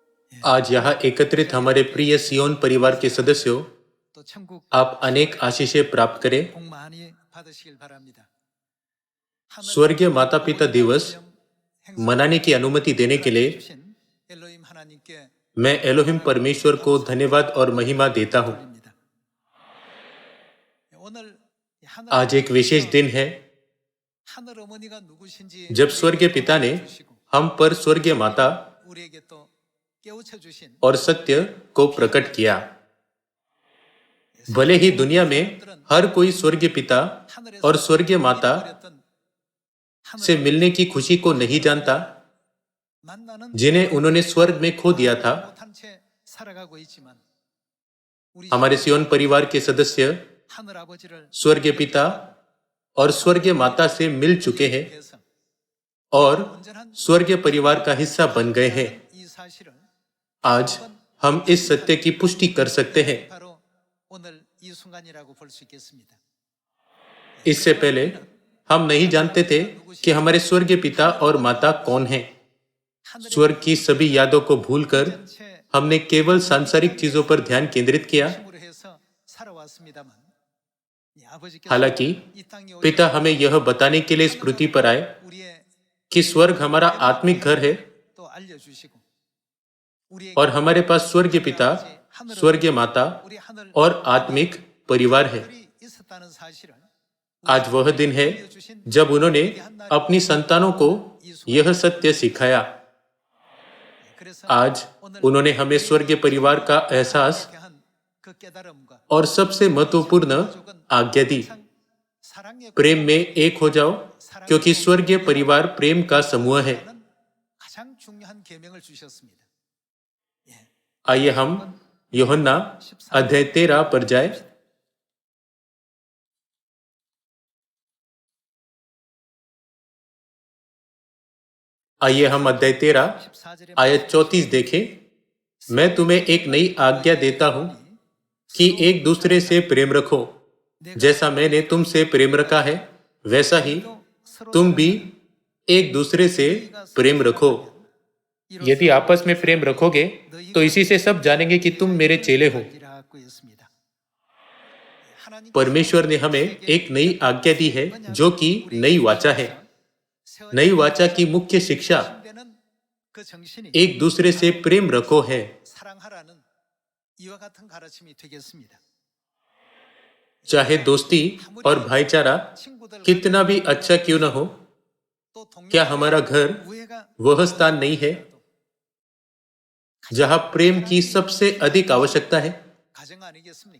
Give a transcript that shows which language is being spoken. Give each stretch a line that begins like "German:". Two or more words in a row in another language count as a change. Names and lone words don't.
Korean: 예.
Hindi: आज यहाँ एकत्रित हमारे प्रिय सियोन परिवार के सदस्यों,
Korean: 또 천국
Hindi: आप अनेक आशीषें प्राप्त करें।
Korean: 복 많이 받으시길 바랍니다. 하늘
Hindi: स्वर्गीय माता पिता
Korean: 모든
Hindi: दिवस
Korean: 기념 행사
Hindi: मनाने की अनुमति देने के लिए
Korean: 주신 엘로힘 하나님께
Hindi: मैं एलोहिम परमेश्वर को धन्यवाद और महिमा देता हूँ।
Korean: 돌립니다. 오늘 하늘
Hindi: आज एक विशेष दिन है
Korean: 하늘 어머니가 누구신지
Hindi: जब स्वर्गीय पिता ने
Korean: 주시고
Hindi: हम पर स्वर्गीय माता
Korean: 우리에게 또 깨우쳐 주신
Hindi: और सत्य को प्रकट किया। भले ही दुनिया में हर कोई स्वर्गीय पिता और स्वर्गीय माता से मिलने की खुशी को नहीं जानता,
Korean: 만나는
Hindi: जिन्हें उन्होंने स्वर्ग में खो दिया था।
Korean: 못한 채 살아가고 있지만 우리
Hindi: हमारे सियोन परिवार के सदस्य
Korean: 하늘 아버지를
Hindi: स्वर्गीय पिता और स्वर्गीय माता से मिल चुके हैं
Korean: 위해서
Hindi: और स्वर्गीय परिवार का हिस्सा बन गए हैं।
Korean: 이 사실을
Hindi: आज हम इस सत्य की पुष्टि कर सकते हैं।
Korean: 바로 오늘 이 순간이라고 볼 수 있겠습니다.
Hindi: इससे पहले हम नहीं जानते थे कि हमारे स्वर्गीय पिता और माता कौन हैं। स्वर्ग की सभी यादों को भूलकर
Korean: 전체
Hindi: हमने केवल सांसारिक चीजों पर ध्यान केंद्रित किया।
Korean: 힘으로 해서 살아왔습니다만 이 아버지께서
Hindi: हालांकि
Korean: 이 땅에 오셔서
Hindi: पिता हमें यह बताने के लिए स्मृति पर आए
Korean: 우리의
Hindi: कि स्वर्ग हमारा आत्मिक घर है
Korean: 또 알려주시고 우리에게
Hindi: और हमारे पास स्वर्गीय पिता, स्वर्गीय माता
Korean: 우리 하늘
Hindi: और आत्मिक परिवार है।
Korean: 들이 있었다는 사실을
Hindi: आज वह दिन है जब उन्होंने अपनी संतानों को यह सत्य सिखाया।
Korean: 그래서
Hindi: आज उन्होंने हमें स्वर्गीय परिवार का एहसास
Korean: 이렇게 한 그 깨달음과
Hindi: और सबसे महत्वपूर्ण आज्ञा दी।
Korean: 사랑의
Hindi: प्रेम में एक हो जाओ, क्योंकि स्वर्गीय परिवार प्रेम का समूह है।
Korean: 가장 중요한 계명을 주셨습니다.
Hindi: आइए हम यूहन्ना अध्याय 13 पर जाए। आइए हम अध्याय 13
Korean: 14절에
Hindi: आयत 34 देखें। मैं तुम्हें एक नई आज्ञा देता हूं कि एक दूसरे से प्रेम रखो। जैसा मैंने तुमसे प्रेम रखा है, वैसा ही तुम भी एक दूसरे से प्रेम रखो। यदि आपस में प्रेम रखोगे तो इसी से सब जानेंगे कि तुम मेरे चेले हो।
Korean: 이라고 했습니다. 하나님
Hindi: परमेश्वर ने हमें एक नई आज्ञा दी है, जो कि नई वाचा है। नई वाचा की मुख्य शिक्षा
Korean: 되는 그 정신이
Hindi: एक दूसरे से प्रेम रखो है।
Korean: 사랑하라는 이와 같은 가르침이 되겠습니다.
Hindi: चाहे दोस्ती और भाईचारा
Korean: 친구들
Hindi: कितना भी अच्छा क्यों न हो,
Korean: 또 동료
Hindi: क्या हमारा घर
Korean: 우애가
Hindi: वह स्थान नहीं है जहां प्रेम की सबसे अधिक आवश्यकता है।
Korean: 가정 아니겠습니까?